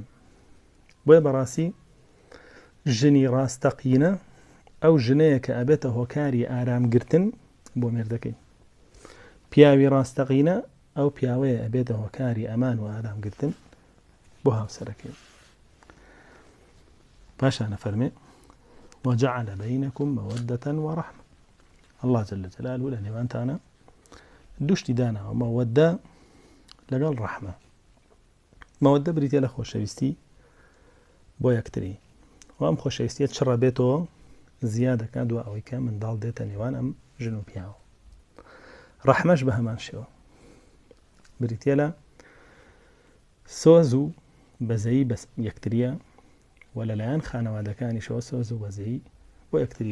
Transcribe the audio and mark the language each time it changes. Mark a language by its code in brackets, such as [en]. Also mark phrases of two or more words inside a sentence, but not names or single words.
[ckb] بۆیە بەڕاستی ژنی ڕاستەقینە ئەو ژنەیە کە ئەبێتە هۆکاری ئارامگرتن بۆ مێردەکەی، پیاوی ڕاستەقینە ئەو پیاوەیە ئەبێتە هۆکاری ئەمان و ئارامگرتن بۆ هاوسەرەکەی. پاشانە فەرمێ [ar] وجعل بينكم مودة ورحمة. الله جل جلاله [ckb] لە نێوانتانە دوشتی داناوە مەودە لەگەڵ ڕەحمە. مەودە بریتە لە خۆشەویستی بۆ یەکتری و ئەم خۆشەویستیە چڕە بێتەوە زیادەکە دوای ئەوەی کە منداڵ دێتە نێوان ئەم ژن و پیاوە. ڕەحمەش بە هەمان شێوە بریتە لە سۆز و بەزەیی بە یەکتریە و لەلایەن خانەوادەکانیشەوە سۆز و بەزەیی بۆ یەکتری.